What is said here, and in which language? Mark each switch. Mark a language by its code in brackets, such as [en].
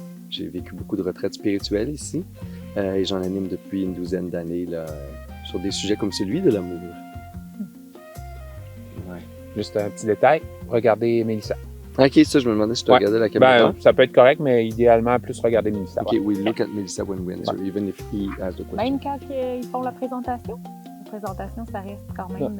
[fr] J'ai vécu beaucoup de retraites spirituelles ici. Et j'en anime depuis une douzaine d'années là, sur des sujets comme celui de l'amour. Ouais. Juste un petit détail. Regardez Mélissa. Ok, ça, je me demandais si tu regardais la caméra. Ça peut être correct, mais idéalement, plus regarder Mélissa. [en] Ok, we look at Melissa when we answer, even if he has the question. [fr] Même quand ils font la présentation? La présentation, ça reste quand même...